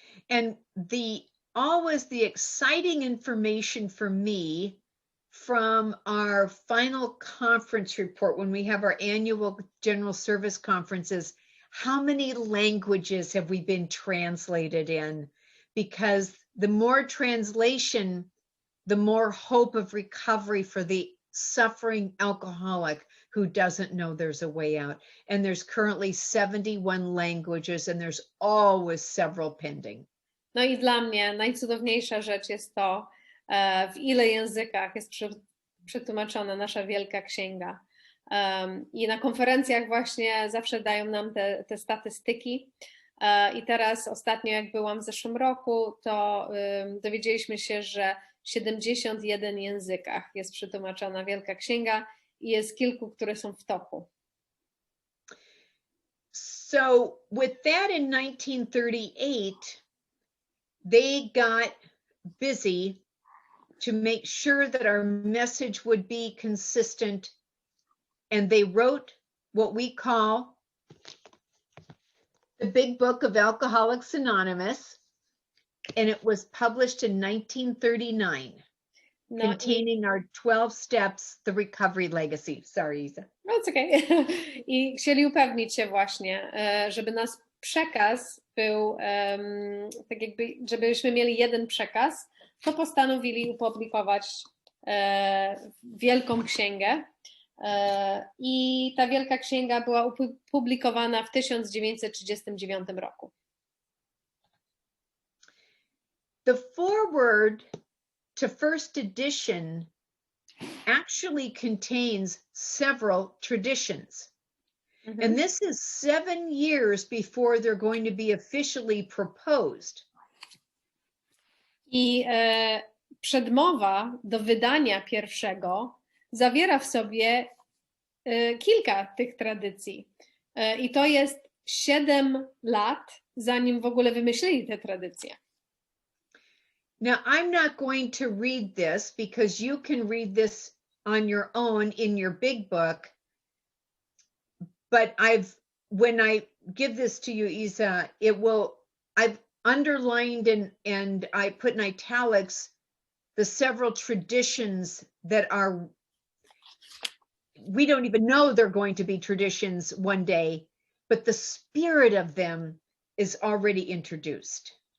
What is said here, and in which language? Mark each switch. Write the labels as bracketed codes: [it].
[en] And always the exciting information for me from our final conference report when we have our annual general service conferences, how many languages have we been translated in? Because the more translation, the more hope of recovery for the suffering alcoholic who doesn't know there's a way out. And there's currently 71 languages, and there's always several pending. [pl] No i dla mnie najcudowniejsza rzecz jest to, w ile językach jest przetłumaczona nasza wielka księga. I na konferencjach właśnie zawsze dają nam te statystyki. I teraz ostatnio, jak byłam w zeszłym roku, to dowiedzieliśmy się, że w 71 językach jest przetłumaczona wielka księga i jest kilku, które są w toku. [en] So with that in 1938, they got busy to make sure that our message would be consistent, and they wrote what we call the Big Book of Alcoholics Anonymous, and it was published in 1939, containing our 12 steps, the recovery legacy. Sorry, Isa. No, it's okay. [pl] I chcieli upewnić się właśnie, żeby nasz przekaz był, tak jakby, żebyśmy mieli jeden przekaz, to postanowili opublikować Wielką Księgę. I ta Wielka Księga była opublikowana w 1939 roku. [en] The foreword to first edition actually contains several traditions. Mhm. And this is 7 years before they're going to be officially proposed. [pl] I przedmowa do wydania pierwszego zawiera w sobie kilka tych tradycji. I to jest 7 lat, zanim w ogóle wymyślili te tradycje. [en] Now, I'm not going to read this because you can read this on your own in your big book. But when I give this to you, Isa, I've underlined and I put in italics the several traditions that we don't even know they're going to be traditions one day, but the spirit of them is already introduced.